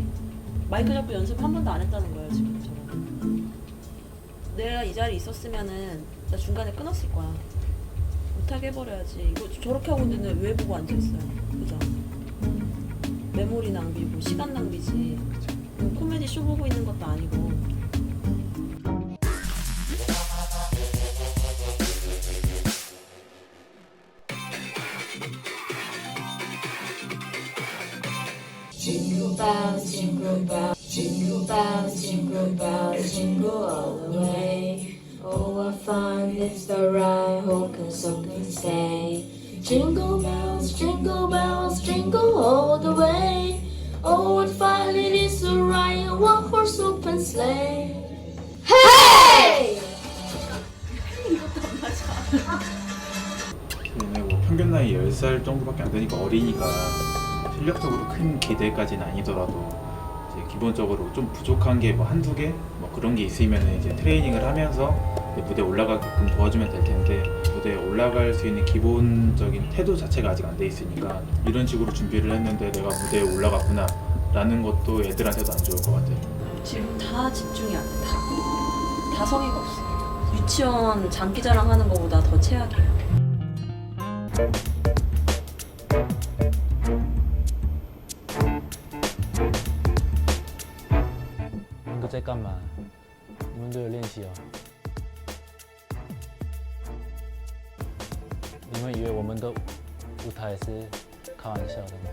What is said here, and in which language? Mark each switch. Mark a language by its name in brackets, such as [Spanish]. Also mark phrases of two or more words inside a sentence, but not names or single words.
[Korean] 마이크 잡고 연습 한 번도 안 했다는 거예요 지금 저는. 내가 이 자리에 있었으면은 나 중간에 끊었을 거야. 못하게 해버려야지. 이거 저렇게 하고 있는데 왜 보고 앉아있어요? 그죠? 메모리 낭비고 시간 낭비지. 코미디 쇼 보고 있는 것도 아니고. [English] Jingle bells, jingle bells, jingle bells, jingle bells, jingle all the way. Oh, what fun is the ride, who can so can say. Jingle bells, jingle all the way. Oh, what fun it is to ride a one-horse open sleigh. Hey! [Korean] 얘네 뭐 평균 나이 10살 정도밖에 안 되니까 어리니까 실력적으로 큰 기대까지는 아니더라도 이제 기본적으로 좀 부족한 게 뭐 한두 개? 뭐 그런 게 있으면 이제 트레이닝을 하면서 무대에 올라가게끔 도와주면 될 텐데 무대에 올라갈 수 있는 기본적인 태도 자체가 아직 안 돼 있으니까 이런 식으로 준비를 했는데 내가 무대에 올라갔구나 라는 것도 애들한테도 안 좋을 것 같아. 지금 다 집중이 안 돼. 다 성의가 없어. 유치원 장기자랑 하는 것보다 더 최악이야. [Chinese] 你们在干嘛？你们都有练习哦。你们以为我们的舞台是开玩笑的吗？